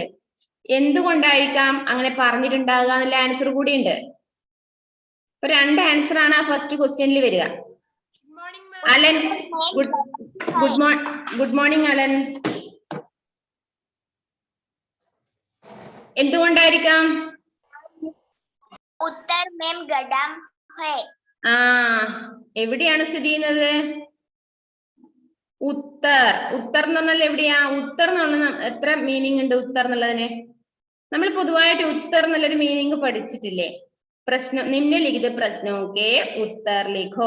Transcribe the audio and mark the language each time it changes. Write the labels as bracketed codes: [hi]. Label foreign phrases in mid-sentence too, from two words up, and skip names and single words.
[ml] എന്തുകൊണ്ടായിരിക്കാം അങ്ങനെ പറഞ്ഞിട്ടുണ്ടാകുക എന്നുള്ള ആൻസർ കൂടി ഉണ്ട്. ഇപ്പൊ 2 ആൻസർ ആണ് ആ [en] first question [ml] വരിക. അലൻ [en] good morning [ml] അലൻ. എന്തുകൊണ്ടായിരിക്കാം? [hi] उत्तर में गड्ढा है. [ml] ആ എവിടെയാണ് സ്ഥിതി ചെയ്യുന്നത്? ഉത്തർ. ഉത്തർ എന്ന് പറഞ്ഞാൽ എവിടെയാ? ഉത്തർ എന്ന് പറഞ്ഞാൽ എത്ര മീനിങ് ഉണ്ട് ഉത്തർ എന്നുള്ളതിന്? നമ്മൾ പൊതുവായിട്ട് ഉത്തർ എന്നുള്ളൊരു മീനിങ് പഠിച്ചിട്ടില്ലേ? പ്രശ്നം നിമ്നലിഖിത പ്രശ്നമൊക്കെ [hi] उत्तर लिखो.